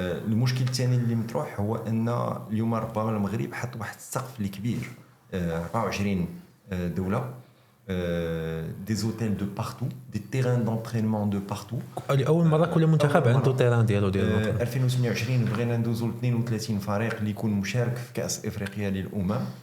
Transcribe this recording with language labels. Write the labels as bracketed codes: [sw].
[ar] المشكل الثاني اللي مطروح هو أن اليوم ربما المغرب حط واحد السقف اللي كبير 24 دولة. [fr] Des hôtels de partout, des terrains d'entraînement de partout. [ar] اول مره كل منتخب عنده تيران ديالو 2028 بغينا ندوزو ل 32 فريق اللي يكون مشارك في كأس افريقيا للامم.